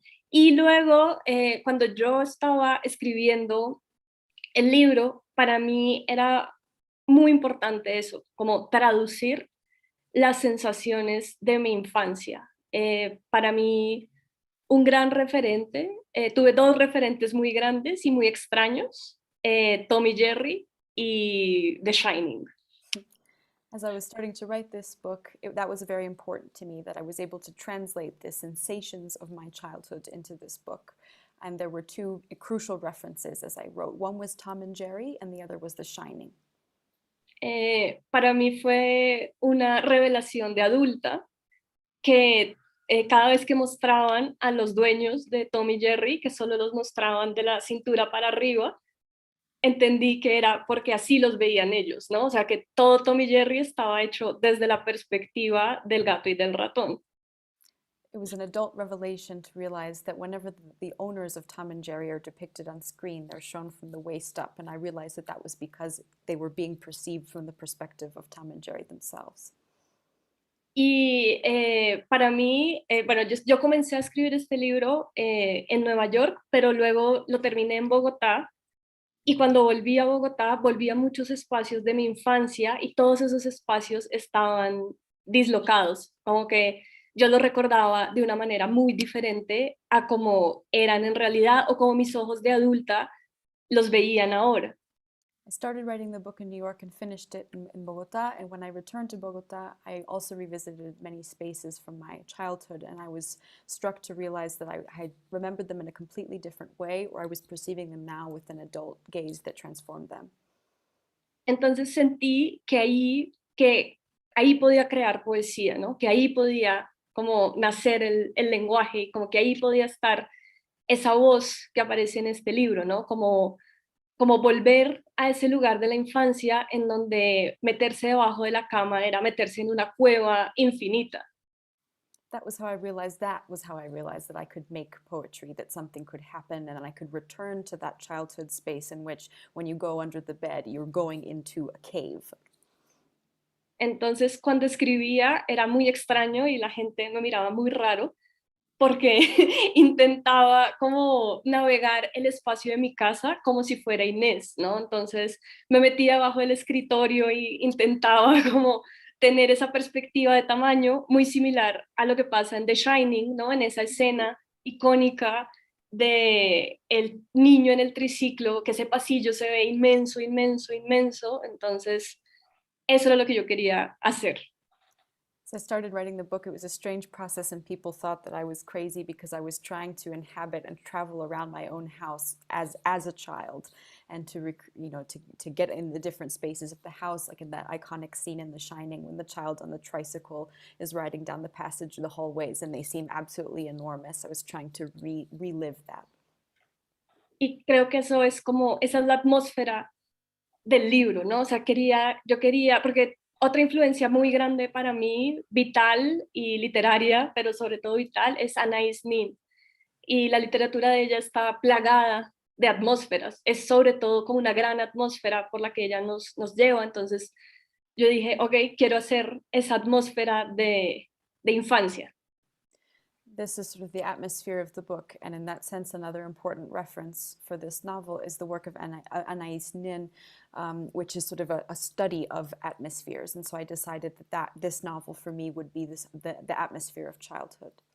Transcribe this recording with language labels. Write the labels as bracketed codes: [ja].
[es] Y luego, cuando yo estaba escribiendo el libro, para mí era muy importante eso, como traducir las sensaciones de mi infancia. Para mí, un gran referente, tuve 2 referentes muy grandes y muy extraños, Tom y Jerry y The Shining. [en] As I was starting to write this book, that was very important to me, that I was able to translate the sensations of my childhood into this book. And there were 2 crucial references as I wrote. One was Tom and Jerry, and the other was The Shining. [es] para mí fue una revelación de adulta que cada vez que mostraban a los dueños de Tom y Jerry, que solo los mostraban de la cintura para arriba, entendí que era porque así los veían ellos, ¿no? O sea, que todo Tom y Jerry estaba hecho desde la perspectiva del gato y del ratón. [en] It was an adult revelation to realize that whenever the owners of Tom and Jerry are depicted on screen, they're shown from the waist up, and I realized that that was because they were being perceived from the perspective of Tom and Jerry themselves. [es] Y para mí, bueno, yo comencé a escribir este libro en Nueva York, pero luego lo terminé en Bogotá. Y cuando volví a Bogotá, volví a muchos espacios de mi infancia y todos esos espacios estaban dislocados, como que yo los recordaba de una manera muy diferente a como eran en realidad o como mis ojos de adulta los veían ahora. [en] I started writing the book in New York and finished it in Bogota. And when I returned to Bogota, I also revisited many spaces from my childhood. And I was struck to realize that I had remembered them in a completely different way, or I was perceiving them now with an adult gaze that transformed them. [es] Entonces sentí que ahí podía crear poesía, ¿no? Que ahí podía como nacer el lenguaje, como que ahí podía estar esa voz que aparece en este libro, ¿no? Como volver a ese lugar de la infancia en donde meterse debajo de la cama era meterse en una cueva infinita. [en] That was how I realized that I could make poetry, that something could happen, and then I could return to that childhood space in which when you go under the bed, you're going into a cave. [es] Entonces, cuando escribía era muy extraño y la gente me miraba muy raro porque intentaba como navegar el espacio de mi casa como si fuera Inés, ¿no? Entonces me metía bajo el escritorio y intentaba como tener esa perspectiva de tamaño muy similar a lo que pasa en The Shining, ¿no? En esa escena icónica de el niño en el triciclo, que ese pasillo se ve inmenso, inmenso, inmenso. Entonces, eso era lo que yo quería hacer. [en] As I started writing the book, it was a strange process, and people thought that I was crazy because I was trying to inhabit and travel around my own house as a child, and to get in the different spaces of the house, like in that iconic scene in The Shining when the child on the tricycle is riding down the passage of the hallways, and they seem absolutely enormous. I was trying to relive that. [es] Y creo que eso es como, esa es la atmósfera del libro, ¿no? O sea, yo quería, porque otra influencia muy grande para mí, vital y literaria, pero sobre todo vital, es Anais Nin. Y la literatura de ella está plagada de atmósferas. Es sobre todo como una gran atmósfera por la que ella nos lleva. Entonces yo dije, ok, quiero hacer esa atmósfera de infancia. [en] This is sort of the atmosphere of the book, and in that sense, another important reference for this novel is the work of Anais Nin, which is sort of a study of atmospheres. And so I decided that this novel for me would be the atmosphere of childhood.